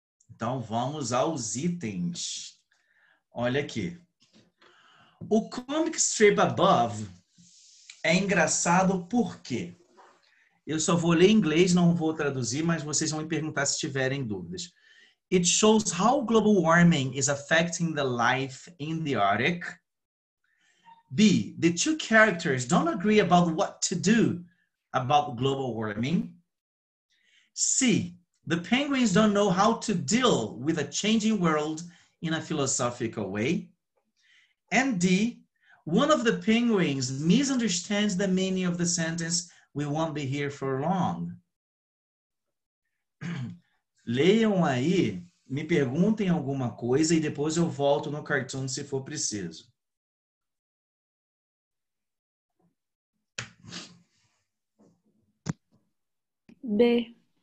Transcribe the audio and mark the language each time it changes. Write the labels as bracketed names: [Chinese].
[Portuguese] Então, vamos aos itens. Olha aqui. O [English] comic strip above [Portuguese] é engraçado por quê? Eu só vou ler em inglês, não vou traduzir, mas vocês vão me perguntar se tiverem dúvidas. [English] It shows how global warming is affecting the life in the Arctic. B, the two characters don't agree about what to do about global warming. C, the penguins don't know how to deal with a changing world in a philosophical way. And D, one of the penguins misunderstands the meaning of the sentence, "We won't be here for long." [Portuguese] Leiam aí, me perguntem alguma coisa e depois eu volto no cartoon se for preciso. B.